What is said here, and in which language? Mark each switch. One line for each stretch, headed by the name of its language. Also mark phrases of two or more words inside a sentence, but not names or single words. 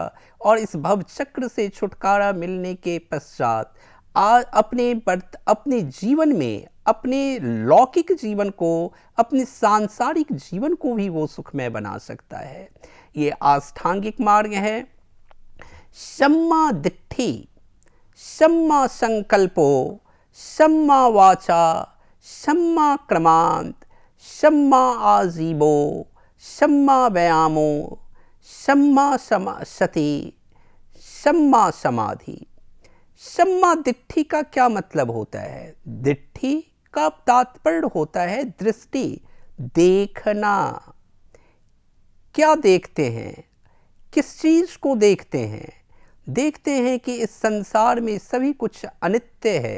Hindi: और इस भव चक्र से छुटकारा मिलने के पश्चात अपने जीवन में, अपने लौकिक जीवन को, अपने सांसारिक जीवन को भी वो सुखमय बना सकता है। ये आस्थांगिक मार्ग है।
Pali: सम्मा दिट्ठी, सम्मा संकल्पो, सम्मा वाचा, सम्मा क्रमांत, सम्मा आजीवो, सम्मा व्यायामो, सम्मा सती, सम्मा समाधि। सम्मा दिट्ठी
Hindi: का क्या मतलब होता है? दिट्ठी का तात्पर्य होता है दृष्टि, देखना। क्या देखते हैं? किस चीज को देखते हैं? देखते हैं कि इस संसार में सभी कुछ अनित्य है।